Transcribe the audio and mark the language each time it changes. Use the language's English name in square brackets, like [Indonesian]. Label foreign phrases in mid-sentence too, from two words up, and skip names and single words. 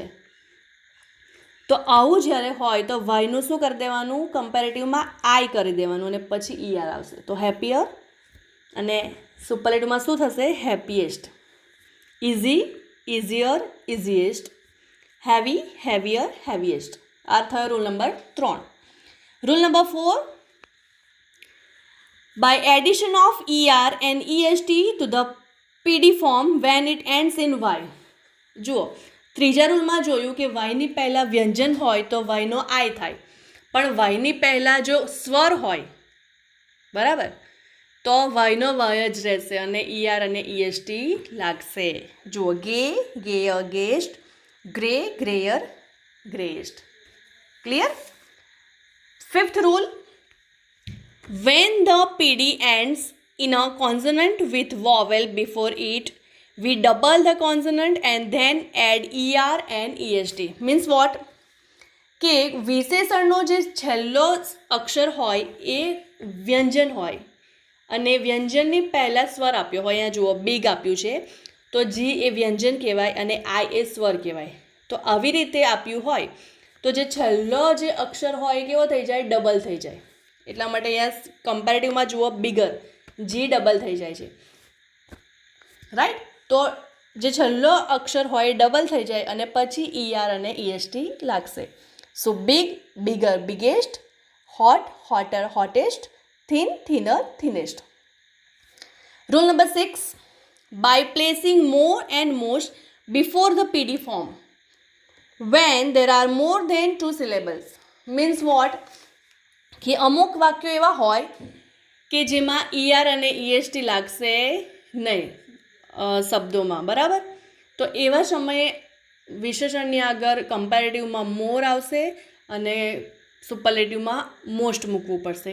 [Gujarati] તો આવું જ્યારે હોય તો Yનું શું કરી દેવાનું, કમ્પેરેટિવમાં I કરી દેવાનું અને પછી ER આવશે. તો હેપીયર. અને સુપરલેટિવમાં શું થશે, હેપીએસ્ટ. [English] easy, easier, easiest. heavy, heavier, heaviest. [Gujarati] આ થયો [English] rule number 3. rule number 4, by addition of ER and EST to the PD form when it ends in Y. [Gujarati] જુઓ, ત્રીજા રૂલમાં જોયું કે Yની પહેલાં વ્યંજન હોય તો Yનો I થાય, પણ Yની પહેલાં જો સ્વર હોય, બરાબર, તો Yનો Y જ રહેશે અને ER અને EST લાગશે. [English] જુઓ, gay, gayer, gayest. grey, greyer, greyest. ક્લિયર. fifth rule, when the PD ends in a consonant with vowel before it, we double the consonant and then add ER and EST. Means what? [Gujarati] કે વિશેષણનો જે છેલ્લો અક્ષર હોય એ વ્યંજન હોય અને વ્યંજનની પહેલાં સ્વર આપ્યો હોય. અહીંયા જુઓ, બિગ આપ્યું છે તો G એ વ્યંજન કહેવાય અને I એ સ્વર કહેવાય. તો આવી રીતે આપ્યું હોય તો જે છેલ્લો જે અક્ષર હોય કેવો થઈ જાય, ડબલ થઈ જાય. એટલા માટે અહીંયા કમ્પેરેટિવમાં જુઓ, બિગર, G ડબલ થઈ જાય છે, રાઈટ. તો જે છેલ્લો અક્ષર હોય ડબલ થઈ જાય અને પછી ER અને EST લાગશે. [English] so big, bigger, biggest. hot, hotter, hottest. thin, thinner, thinnest. rule number 6, by placing more and most before the PD form when there are more than 2 syllables. Means what? [Gujarati] કે અમુક વાક્યો એવા હોય કે જેમાં ER અને EST લાગશે નહીં શબ્દોમાં, બરાબર. તો એવા સમયે વિશેષણની આગળ કમ્પેરેટિવમાં મોર આવશે અને સુપરલેટિવમાં મોસ્ટ મૂકવું પડશે.